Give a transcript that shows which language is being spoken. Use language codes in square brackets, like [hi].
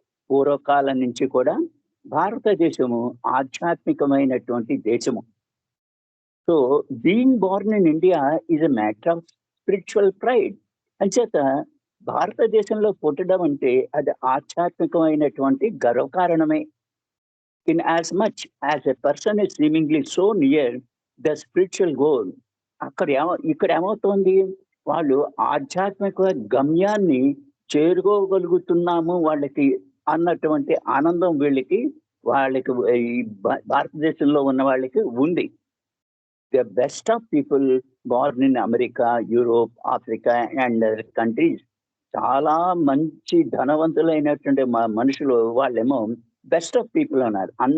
[te] పూర్వకాలం నుంచి కూడా భారతదేశము ఆధ్యాత్మికమైనటువంటి దేశము. [en] So being born in India is a matter of spiritual pride. [te] అంచేత భారతదేశంలో పుట్టడం అంటే అది ఆధ్యాత్మికమైనటువంటి గర్వకారణమే. [en] In as much as a person is seemingly so near the spiritual goal, [te] ఇక్కడ ఏమవుతోంది? వాళ్ళు ఆధ్యాత్మిక గమ్యాన్ని చేరుకోగలుగుతున్నాము వాళ్ళకి అన్నటువంటి ఆనందం వాళ్ళకి ఈ భారతదేశంలో ఉన్న వాళ్ళకి ఉంది. [en] the best of people born in America, Europe, Africa and countries, [te] చాలా మంచి ధనవంతులైనటువంటి మనుషులు వాళ్ళేమో బెస్ట్ ఆఫ్ పీపుల్ అన్నారు.